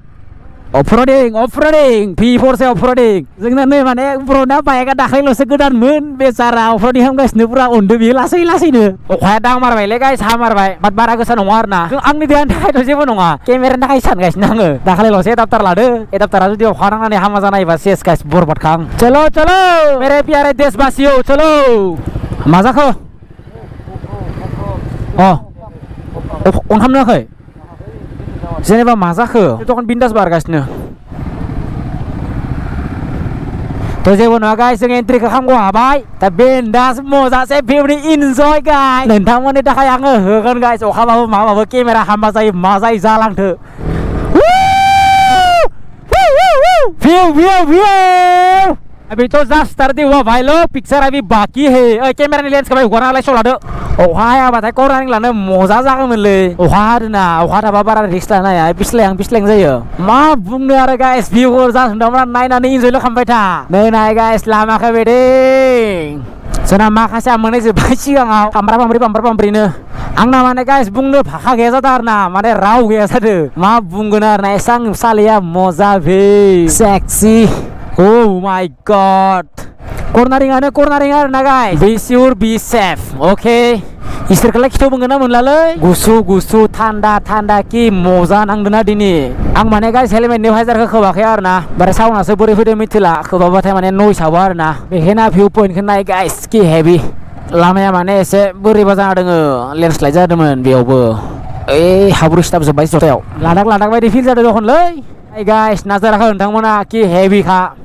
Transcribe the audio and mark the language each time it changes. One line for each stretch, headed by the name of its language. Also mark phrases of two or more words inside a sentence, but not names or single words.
Bodo: अफरोडिं V4 से अफरोडिं जोंना नै माने ब्रना बाइकआ दाख्लैल'सो गोदानमोन बेचारा अफरोडिं खालामगासिनो पुरा उन्दु बियो लासैनो अखाया दांमारबायलै गाइस हामारबाय बाट बारा गोसा नङा आरो ना आंनि देहानि थाखायथ' जेबो नङा केमेरानि थाखाय सानगासिनो आङो दाख्लैल'सो एडाप्टार लादो एडाप्टारा जुदि अखा नांनानै हामा जानायबा सेस गाइस बरबाद खां
Hindi: चलो मेरे प्यारे देशवासियों चलो
Bodo: मा जाखो अन खालामनाखै जेनेबा मा जाखो दखान बिन्दास बारगासिनो थ' जेबो नङा गाइस जों एन्ट्रिखौ खालामगौ हाबाय दा बिन्दास मजासे भिउनि इन्जय गाइस नोंथांमोननि थाखाय आङो होगोन गाइस अखाबाबो माबाबो केमेरा हामा जायो मा जायो जालांथो
Hindi: भिउ अभी तो
English: just start
Hindi: हुआ भाई लोग पिक्चर अभी बाकी है
English: camera lens
Hindi: का भाई हुआ ना शॉट
Bodo: लादो अखा हायाबाथाय करनानै लानो मजा जागौमोनलै अखा हादोंना अखा थाबा बारा रिस्क लानो हाया पिस्लें जायो मा बुंनो आरो गाइस भिउफोर जासोंदामोन नायनानै इन्जयल खालामबाय था नै नाय गाइस लामाखौ बेदिं जोंना माखासे मोननाय जोब्बाय सिगाङाव पामब्रानो आंना माने गाइस बुंनो भाषा गैया जादों आरो ना माने राव गैया जादों मा बुंगोन आरो ना एसां सालिया मजा भि सेक्सी
English: oh my god cornering
Bodo: आरो ना गाइस
English: be sure be safe okay
Bodo: इसोरखौलाय खिथाव बुंगोन ना मोनलालै गुसु थान्दा कि मजा नांदोंना दिनै आं माने गाइस हेलमेटनि भाइजारखौ खोबाखै आरो ना बारे साउन्डआसो बोरै फैदों मिथिला खोबाबाथाय माने नइस हाबो आरो ना बेखायनो भिउ पइन्टखौ नाय गाइस कि हेभि लामाया माने एसे बोरैबा जाना दङ लेन्डस्लाइड जादोंमोन बेयावबो हाब्रु सिथाब जोब्बाय जथायाव लादाख बायदि फिल जादों दखनलै गाइस नाजाराखै नोंथांमोना कि हेभिखा